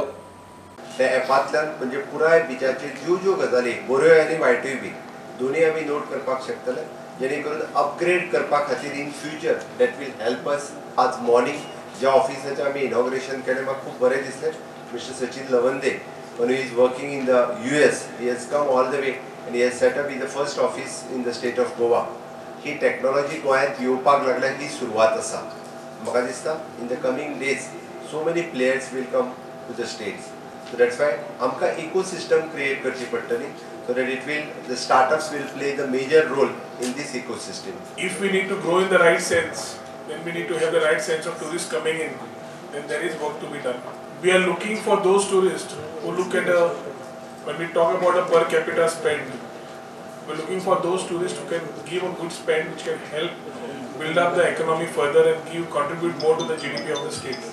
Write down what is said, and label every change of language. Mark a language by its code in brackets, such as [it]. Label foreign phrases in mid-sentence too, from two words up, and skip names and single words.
[kok] त्या ॲपांतल्यान म्हणजे पुराय बिचाचे ज्यो गजाली बऱ्यो आनी वायटूय बी दोनूय आमी नोट करपाक शकतले, जेणे करून अपग्रेड करपा खातीर [en] in future that will help us. [kok] आज मॉर्निंग ज्या ऑफिसाचें आमी इनॉग्रेशन केलें म्हाका खूब बरें दिसलें. [en] मिस्टर सचिन लवंदे, when he is working in the US, he has come all the way and he has set up in the first office in the state of Goa. [kok] ही टेक्नॉलॉजी गोंयांत येवपाक लागल्या ही सुरवात आसा. म्हाका दिसता [en] in the coming days so many players will come to the states. So that's why आमकां ecosystem create [kok] करची पडटली [en] so that the startups will play the major role in this ecosystem. If we need to grow in the right sense, then we need to have the right sense of tourists coming in. Then there is work to be done. We are looking for those tourists who look at when we talk about a per capita spend, we're looking for those tourists who can give a good spend which can help build up the economy further and contribute more to the GDP of the state.